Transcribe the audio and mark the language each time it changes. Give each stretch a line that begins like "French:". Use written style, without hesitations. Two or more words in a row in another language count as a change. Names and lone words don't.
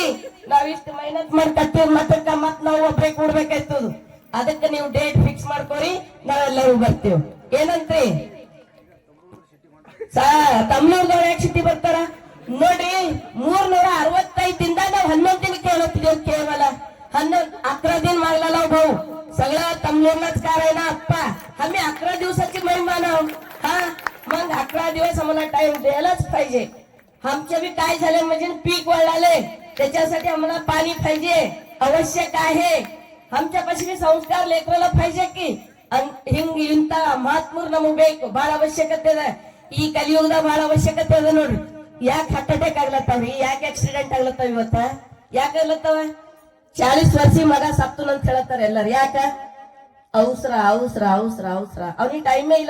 Kannada: ನಾವಿಷ್ಟು ಮೈನಸ್ ಮಾಡಿ ಕಟ್ಟಿದ ಮತ್ತಕ್ಕ ಮತ್ ನಾವು ಒಬ್ರೇ ಕೊಡ್ಬೇಕಾಯ್ತದ. ಅದಕ್ಕೆ ನೀವು ಡೇಟ್ ಫಿಕ್ಸ್ ಮಾಡ್ಕೋರಿ, ನಾವೆಲ್ಲರೂ ಬರ್ತೀವಿ. ಏನಂತ್ರಿ ತಮ್ಮನವ್ರದವ್ರು ಯಾಕೆ ಸಿಟಿ ಬರ್ತಾರ ನೋಡ್ರಿ. 365 ದಿನದ ನಾವು 11 ದಿನ ಕೇಳತ್ತಿದ್ದೇವೆ.
Marathi: ಕೇವಲ 11 दिन मागला भाऊ सगळं तमलोरलाच काय ना आप्पा. आम्ही 11 दिवसाची महिमा ना. हा मग 11 दिवस आम्हाला टाइम द्यायलाच पाहिजे. आमच्या बी काय झाले म्हणजे पीक वाढाले, त्याच्यासाठी आम्हाला पाणी पाहिजे, आवश्यक आहे. आमच्यापाशी बी संस्कार लेकराला पाहिजे की.
Kannada: ಹಿಂಗ್ ಇಂತ ಮಹಾತ್ಮರು ನಮಗ್ ಬೇಕು, ಬಹಳ ಅವಶ್ಯಕತೆ ಇದೆ. ಈ ಕಲಿಯುಗದ ಬಹಳ ಅವಶ್ಯಕತೆ ಇದೆ ನೋಡ್ರಿ. ಯಾಕೆ
English: heart attack
Kannada: ಆಗ್ಲತ್ತಾವ್ರಿ, ಯಾಕೆ ಆಕ್ಸಿಡೆಂಟ್ ಆಗ್ಲತ್ತಾವ ಇವತ್ತ, ಯಾಕೆ ಆಗ್ಲತ್ತಾವ? 40 ವರ್ಷ ಮಗ ಸತ್ತುನ್ ಅಂತ ಹೇಳ್ತಾರೆ ಎಲ್ಲಾರು. ಯಾಕ? ಅವಸರ ಅವಸರ ಅವಸರ ಅವಸರ. ಅವ್ನಿಗೆ ಟೈಮೇ ಇಲ್ಲ.